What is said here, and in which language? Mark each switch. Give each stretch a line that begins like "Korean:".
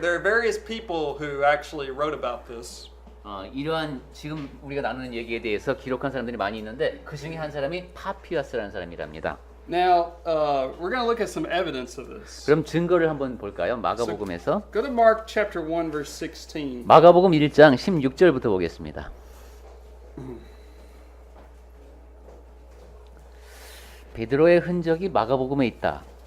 English: There are various people who actually wrote about this.
Korean: 이러한 지금 우리가 나누는 얘기에 대해서 기록한 사람들이 많이 있는데 그 중에 한 사람이 파피아스라는 사람이랍니다.
English: Now, we're going to look at some evidence of this.
Korean: 그럼 증거를 한번 볼까요? 마가복음에서
English: Go to Mark chapter 1 verse 16.
Korean: 마가복음 1장 16절부터 보겠습니다. 베드로의 흔적이 마가복음에 있다.